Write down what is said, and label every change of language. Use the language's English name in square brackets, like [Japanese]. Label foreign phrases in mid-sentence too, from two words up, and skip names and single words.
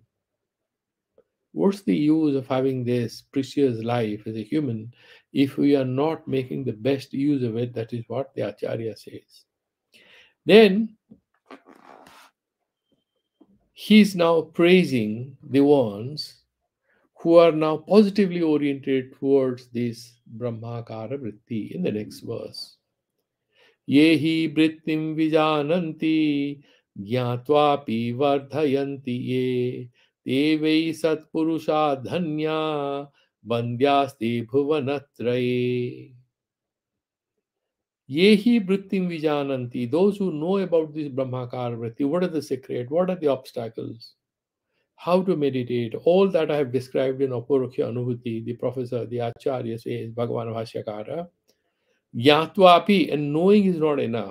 [English] What's the use of having this precious life as a human if we are not making the best use of it? That is what the Acharya says. Then he's now praising the ones who are now positively oriented towards this [Sanskrit] ब्रह्माकार वृत्ति [English] in the next verse. [Sanskrit] ये हि वृत्तिं विजानन्ति ज्ञात्वापि वर्धयन्ति ये ते वै सत्पुरुषा धन्या वन्द्यास्ते भुवनत्रये. ये हि वृत्तिं विजानन्ति, [English] those who know about this [Sanskrit] ब्रह्माकार वृत्ति, [English] what are the secret, what are the obstacles, how to meditate, all that I have described in AparokshaAnubhuti, the professor, the Acharya says, [Sanskrit] भगवान् भाष्यकार. [English] Yatvapi, and knowing is not enough.